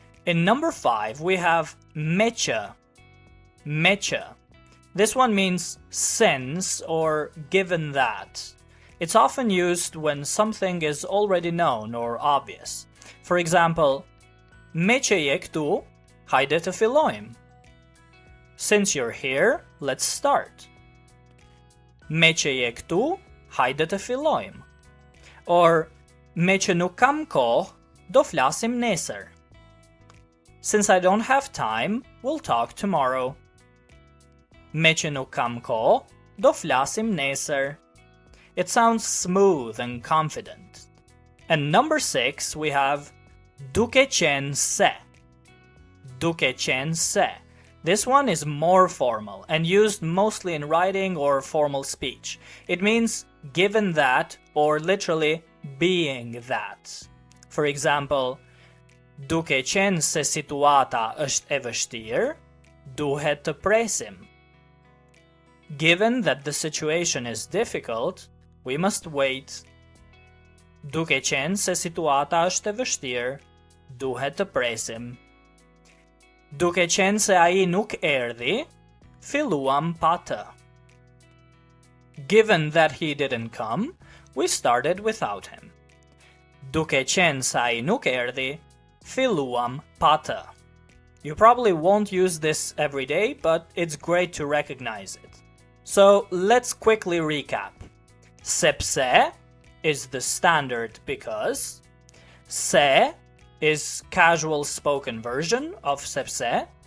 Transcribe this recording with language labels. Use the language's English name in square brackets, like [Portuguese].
[English] In number 5, we have meqë. Meqë. This one means since or given that. It's often used when something is already known or obvious. [Albanian] For example, me që je këtu, hajde të fillojmë. [English] Since you're here, let's start. [Albanian] Me që je këtu, hajde të fillojmë. Or me që nuk kam kohë, do flasim nesër. [English] Since I don't have time, we'll talk tomorrow. [Albanian] Me që nuk kam kohë, do flasim nesër. [English] It sounds smooth and confident. And number 6, we have duke qenë se. Duke qenë se. This one is more formal and used mostly in writing or formal speech. It means given that or literally being that. [Albanian] For example, duke qenë se situata është e vështirë, duhet të presim. [English] Given that the situation is difficult, we must wait. [Albanian] Duke qenë se situata është e vështirë, duhet të presim. Duke qenë se ai nuk erdhi, filluam pa të. [English] Given that he didn't come, we started without him. [Albanian] Duke qenë se ai nuk erdhi, filluam pa të. [English] You probably won't use this every day, but it's great to recognize it. So let's quickly recap. Sepse is the standard because. Se is casual spoken version of sepse.